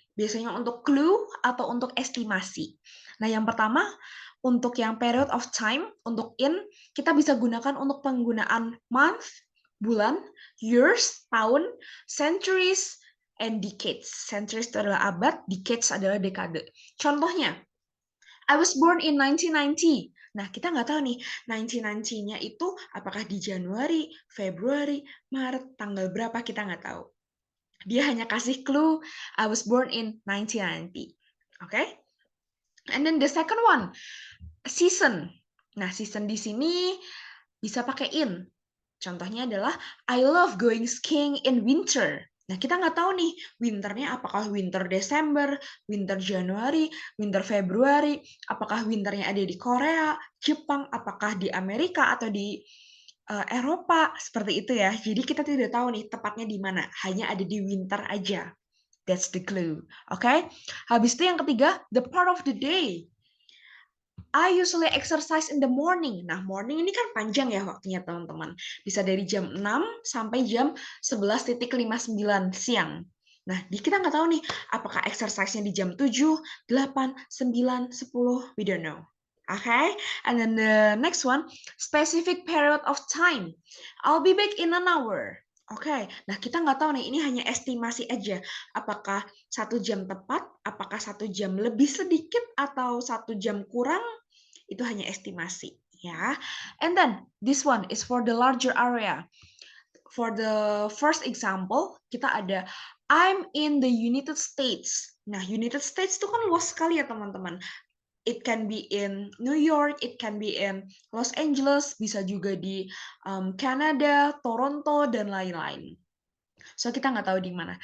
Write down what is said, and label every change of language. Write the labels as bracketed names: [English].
[Indonesian] Biasanya untuk clue atau untuk estimasi. Nah yang pertama, untuk yang period of time, untuk in, kita bisa gunakan untuk penggunaan month, bulan, years, tahun, centuries, and decades. Centuries itu adalah abad, decades adalah dekade. Contohnya, [English] I was born in 1990. [Indonesian] Nah, kita nggak tahu nih, 1990-nya itu apakah di Januari, Februari, Maret, tanggal berapa, kita nggak tahu. Dia hanya kasih clue, [English] I was born in 1990. Oke? And then the second one, season. [Indonesian] Nah, season di sini bisa pakai in. Contohnya adalah, [English] I love going skiing in winter. [Indonesian] Nah, kita nggak tahu nih, winternya apakah winter Desember, winter Januari, winter Februari, apakah winternya ada di Korea, Jepang, apakah di Amerika, atau di Eropa, seperti itu ya. Jadi kita tidak tahu nih tepatnya di mana, hanya ada di winter aja. [English] That's the clue. [Indonesian] Oke? Habis itu yang ketiga, [English] the part of the day. I usually exercise in the morning. [Indonesian] Nah, morning ini kan panjang ya waktunya, teman-teman. Bisa dari jam 6 sampai jam 11.59 siang. Nah, kita nggak tahu nih, apakah exercise-nya di jam 7, 8, 9, 10, [English] we don't know. Okay, and then the next one, specific period of time. I'll be back in an hour. [Indonesian] Oke, nah kita nggak tahu nih, ini hanya estimasi aja. Apakah 1 jam tepat, apakah 1 jam lebih sedikit, atau 1 jam kurang, itu hanya estimasi. Ya. [English] And then, this one is for the larger area. For the first example, [Indonesian] kita ada, [English] I'm in the United States. [Indonesian] Nah, United States itu kan luas sekali ya, teman-teman. [English] It can be in New York, it can be in Los Angeles, [Indonesian] bisa juga di Canada, Toronto, dan lain-lain. So, kita nggak tahu di mana.